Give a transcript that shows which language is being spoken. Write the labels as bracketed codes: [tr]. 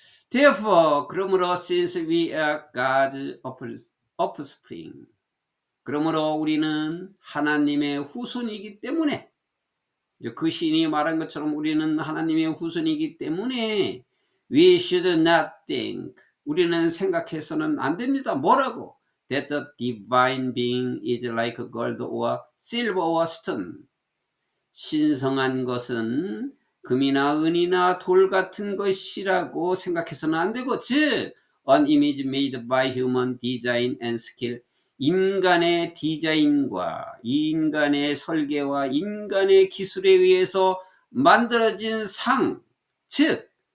[en] Therefore, [ko] 그러므로 [en] since we are God's offspring, [ko] 그러므로 우리는 하나님의 후손이기 때문에, 그 시인이 말한 것처럼 우리는 하나님의 후손이기 때문에 [en] we should not think, [ko] 우리는 생각해서는 안 됩니다. 뭐라고? [en] That the divine being is like gold or silver or stone. [ko] 신성한 것은 금이나 은이나 돌 같은 것이라고 생각해서는 안 되고, 즉 [en] an image made by human design and skill, [ko] 인간의 디자인과 인간의 설계와 인간의 기술에 의해서 만들어진 상, 즉